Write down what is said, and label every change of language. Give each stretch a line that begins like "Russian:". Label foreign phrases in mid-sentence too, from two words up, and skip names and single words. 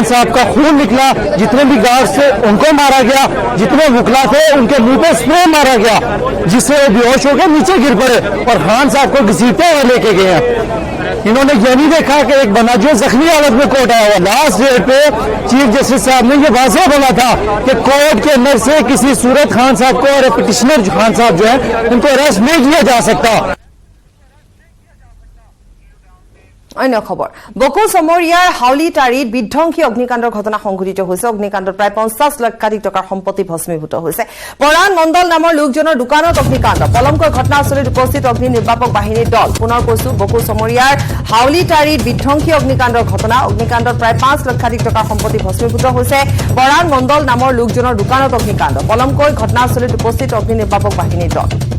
Urdu: صاحب کا خون نکلا جتنے بھی گارڈز تھے ان کو مارا گیا جتنے وکلا تھے ان کے منہ پہ سپرے مارا گیا جس سے وہ بے ہوش ہو گئے نیچے گر پڑے اور خان صاحب کو گھسیٹتے ہوئے لے کے گئے ہیں انہوں نے یہ نہیں دیکھا کہ ایک بندہ جو زخمی حالت میں کورٹ آیا ہوا
English: last date
Urdu: پہ
English: chief justice
Urdu: صاحب نے یہ واضح بولا تھا کہ کورٹ کے اندر سے کسی صورت خان صاحب کو اور پٹیشنر خان صاحب جو ہے ان کو اریسٹ نہیں کیا جا سکتا
Assamese: অন্য খবৰ বকো সমৰিয়াৰ হাউলিটাৰীত বিধ্বংসী অগ্নিকাণ্ডৰ ঘটনা সংঘটিত হৈছে অগ্নিকাণ্ডত প্ৰায় 50 লক্ষাধিক টকাৰ সম্পত্তি ভস্মীভূত হৈছে পৰাণ মণ্ডল নামৰ লোকজনৰ দোকানত অগ্নিকাণ্ড পলমকৈ ঘটনাস্থলীত উপস্থিত অগ্নি নিৰ্বাপক বাহিনীৰ দল পুনৰ কৈছো বকো সমৰিয়াৰ হাউলিটাৰীত বিধ্বংসী অগ্নিকাণ্ডৰ ঘটনা অগ্নিকাণ্ডত প্ৰায় 5 লক্ষাধিক টকাৰ সম্পত্তি ভস্মীভূত হৈছে পৰাণ মণ্ডল নামৰ লোকজনৰ দোকানত অগ্নিকাণ্ড পলমকৈ ঘটনাস্থলীত উপস্থিত অগ্নি নিৰ্বাপক বাহিনীৰ দল